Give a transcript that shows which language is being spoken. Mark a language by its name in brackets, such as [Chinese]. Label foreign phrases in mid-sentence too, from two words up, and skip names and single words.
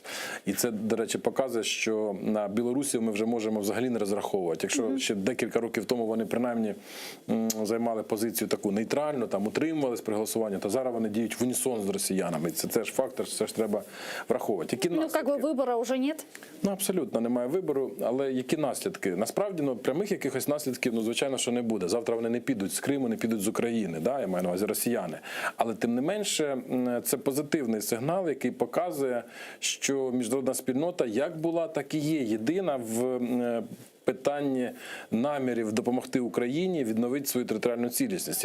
[Ukrainian] І це, до речі, показує, що на білорусів ми вже можемо взагалі не розраховувати. Якщо ще декілька років тому вони принаймні займали позицію таку нейтральну, там утримувались при голосуванні, то зараз вони діють в унісон з росіянами. Це ж фактор, це ж треба враховувати. Які наслідки? [Russian] Как бы выбора уже нет? [Ukrainian] Абсолютно немає вибору, але які наслідки? Насправді, прямих якихось наслідків, звичайно, що не буде. Завтра вони не підуть з Криму, не підуть з України, да? Я маю на увазі росіяни. Але тим не менше, це позитивний сигнал, який показує, що міжнародна спільнота як була, так і є єдина в питанні намірів допомогти Україні відновити свою територіальну цілісність.